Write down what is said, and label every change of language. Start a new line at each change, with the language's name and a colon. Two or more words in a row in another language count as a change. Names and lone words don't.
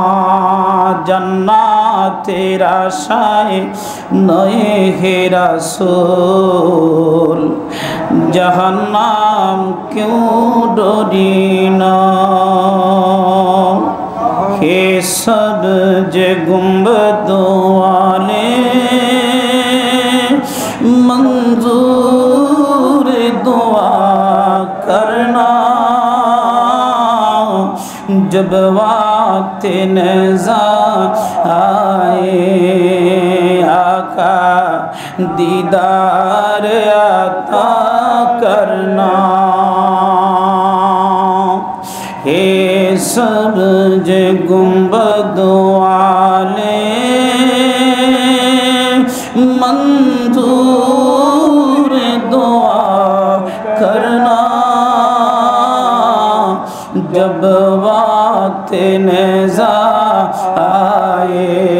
Bangla: জান্নাতের আশায় নয় হে রাসূল, জাহান্নাম কেউ ডরি না।
Urdu: اے سبز گنبد والے منظور دعا کرنا, جب وقت نزا آئے آقا دیدار عطا کرنا اے سبز گنبد والے منظور دعا کرنا جب وقت نزا آئے